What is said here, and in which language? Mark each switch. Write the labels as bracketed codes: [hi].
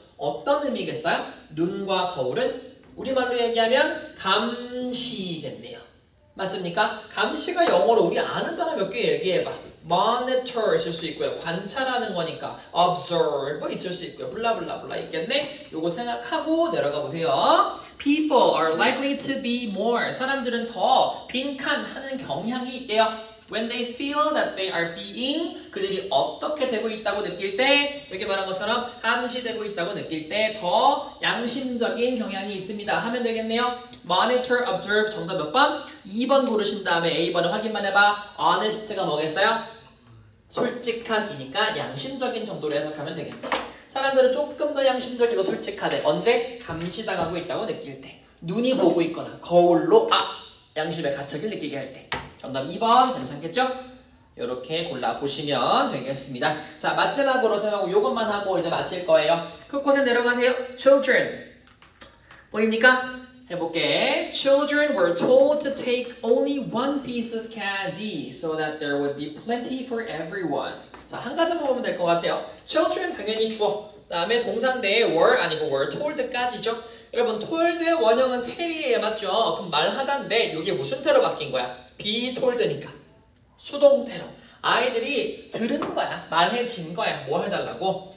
[ko] 어떤 의미겠어요? 눈과 거울은 우리말로 얘기하면 감시겠네요. 맞습니까? 감시가 영어로 우리 아는 단어 몇 개 얘기해봐. monitor 있을 수 있고요. 관찰하는 거니까 observe 있을 수 있고요. 블라블라블라 있겠네? 요거 생각하고 내려가 보세요. [en] People are likely to be more. [ko] 사람들은 더 빈칸하는 경향이 있대요. [en] When they feel that they are being, [ko] 그들이 어떻게 되고 있다고 느낄 때, 여기 말한 것처럼 감시되고 있다고 느낄 때 더 양심적인 경향이 있습니다. 하면 되겠네요. Monitor, observe 정답 몇 번? 2번 고르신 다음에 A번을 확인만 해봐. Honest가 뭐겠어요? 솔직한이니까 양심적인 정도로 해석하면 되겠다. 사람들은 조금 더 양심적이고 솔직하대. 언제? 감시당하고 있다고 느낄 때. 눈이 보고 있거나 거울로 양심의 가책을 느끼게 할 때. 정답 2번 괜찮겠죠? 이렇게 골라보시면 되겠습니다. 자, 마지막으로 생각하고 이것만 하고 이제 마칠 거예요. 끝곳에 내려가세요. Children. 뭐입니까? 해볼게. [en] Children were told to take only one piece of candy so that there would be plenty for everyone. [ko] 자, 한 가지만 보면 될 것 같아요. Children 당연히 주어. 그 다음에 동사인데 were 아니고 were told까지죠. 여러분 told의 원형은 tell이에요. 맞죠? 그럼 말하다인데 이게 무슨 태로 바뀐 거야? be told니까. 수동태로. 아이들이 들은 거야. 말해진 거야. 뭐 해달라고?